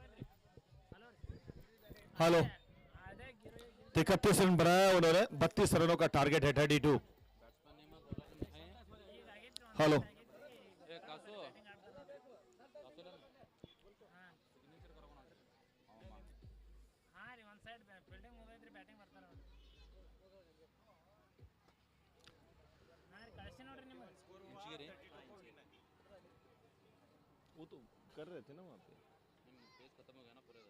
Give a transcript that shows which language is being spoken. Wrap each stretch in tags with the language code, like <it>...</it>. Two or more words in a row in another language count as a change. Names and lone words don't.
<hi>हेलो तो 31 रन बनाया उन्होंने 32 रनों का टारगेट है 32 हेलो</hi> <kn>ಹಾ ರೀ ಒಂದು</kn> <en>side fielding</en> <kn>ಮುಗೈತ್ರಿ ಬ್ಯಾಟಿಂಗ್ ಬರ್ತಾರ ಹಾ ರೀ ಕಳಿಸಿ ನೋಡ್ರಿ ನಿಮಗೆ</kn> <hi>वो तो कर रहे थे ना वहाँ पे पेज खत्म हो गया ना पूरे</hi>